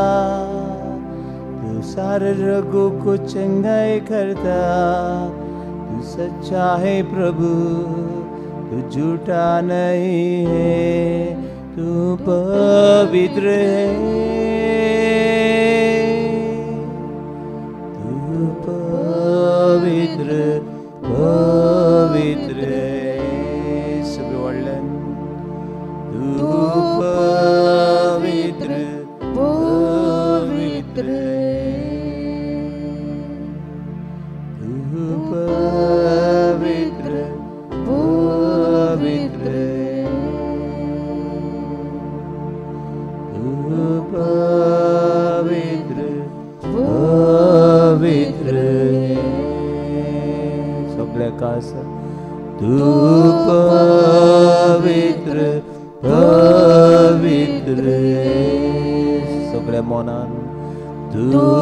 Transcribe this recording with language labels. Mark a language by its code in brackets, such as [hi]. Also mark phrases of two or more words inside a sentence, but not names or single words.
[hi] तू सारे रोगों को चंगाई करता, तू सच्चा है प्रभु, तू झूठा नहीं है, तू पवित्र है, तू पवित्र पवित्र है, [kok] सगळे वाढल्यान तू पवित्र पवित्र तू पवित्र पवित्र तू पवित्र पवित्र सगळ्या काळजान तू पवित्र पवित्र सगळ्या मनान तू